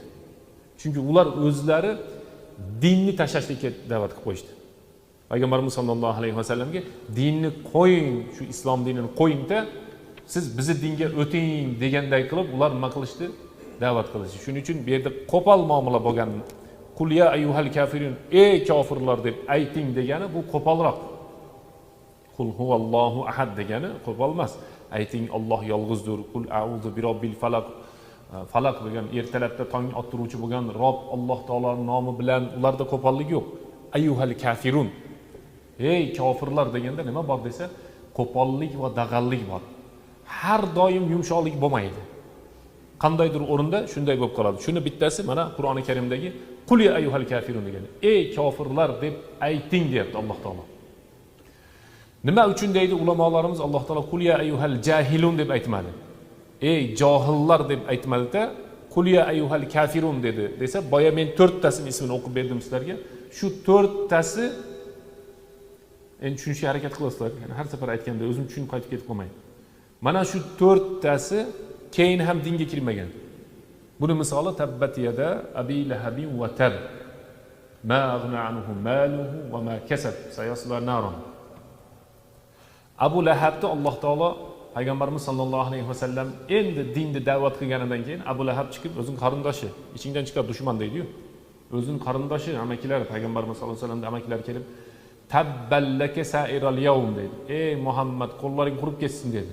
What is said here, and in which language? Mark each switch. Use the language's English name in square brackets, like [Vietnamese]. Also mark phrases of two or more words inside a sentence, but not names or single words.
[Uzbek] Chunki ular o'zlari dinni tashlashga da'vat qilib qo'yishdi. Payg'ambarimiz [Arabic] صلى الله عليه وسلم [Uzbek] dinni qo'ying, shu islom dinini qo'ying-da, siz bizni dinga o'ting deganday qilib ular nima qilishdi? Da'vat qilishdi. Shuning uchun bu yerda qo'pol muomala bo'lgan. [Arabic] قل يا أيها الكافرون, [Uzbek] ey kofirlar deb ayting degani bu qo'polroq. [Arabic] قل هو الله أحد [Uzbek] degani qo'pol emas. Ayting Alloh yolg'izdir. [Arabic] قل أعوذ برب الفلق. [Uzbek] Falaq degan ertalabda tong ottiruvchi bo'lgan Rob Alloh taoloning nomi bilan, ularda qo'pollik yo'q. [Arabic] أيها الكافرون. [Uzbek] Ey kofirlar deganda nima bor desa, qo'pollik va dag'allik bor. Har doim yumshoqlik bo'lmaydi. Qandaydir o'rinda shunday bo'lib qoladi. Shuni bittasi mana Qur'oni Karimdagi [Arabic] قل يا أيها الكافرون [Uzbek] degani. Ey kofirlar deb ayting deyapti Alloh taolo. Nima uchun deydi ulamolarimiz, Alloh taolo [Arabic] قل يا أيها الجاهلون [Uzbek] deb aytmadi. Ey johillar deb aytmadi-da, [Arabic] قل يا أيها الكافرون [Uzbek] dedi. Desa, boya men 4 tasini ismini o'qib berdim sizlarga. Shu 4 tasi endi tushunishga harakat qilasizlar. Ya'ni har safar aytganda o'zim tushunib qaytib ketib qolmayman. Mana shu 4 tasi keyin ham dinga kirmagan. [Arabic] تبت يدا أبي لهب وتب. ما أغنى عنه ماله وما كسب سيصلى نارا. [Uzbek] Abu Lahabni Alloh taolo Payg'ambarimiz [Arabic] صلى الله عليه وسلم [Uzbek] endi dinni da'vat qilganidan keyin Abu Lahab chiqib o'zining qarindoshi, ichingdan chiqar dushman deydi-yu. O'zining qarindoshi, amakilari, Payg'ambarimiz [Arabic] صلى الله عليه وسلم [Uzbek] amakilari kelib [Arabic] تبا لك سائر اليوم [Uzbek] dedi. Ey Muhammad, qo'llaring qurib ketsin dedi.